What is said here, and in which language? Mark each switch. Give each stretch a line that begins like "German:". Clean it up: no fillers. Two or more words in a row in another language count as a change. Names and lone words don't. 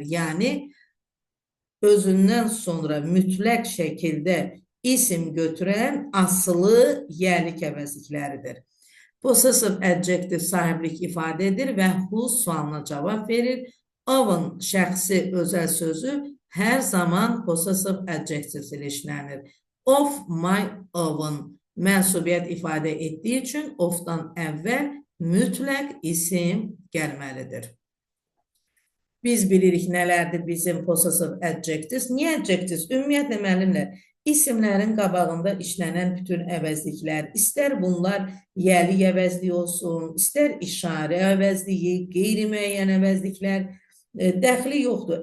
Azerbaijani: Yəni, özündən sonra mütləq şəkildə isim götürən asılı yəlik əvəzlikləridir.
English: Possessive adjective
Azerbaijani: sahiblik ifadə edir və whose sualına cavab verir. Own şəxsi özəl sözü hər zaman
English: possessive adjectives
Azerbaijani: ilə işlənir.
English: Of my own
Azerbaijani: mənsubiyyət ifadə etdiyi üçün ofdan əvvəl mütləq isim gəlməlidir. Biz bilirik nələrdir bizim
English: possessive adjectives.
Azerbaijani: Niyə adjectives? Ümumiyyətlə müəllimlər, isimlərin qabağında işlənən bütün əvəzliklər, istər bunlar yəlik əvəzliyi olsun, istər işarə əvəzliyi, qeyri-müəyyən əvəzliklər, dəxli yoxdur.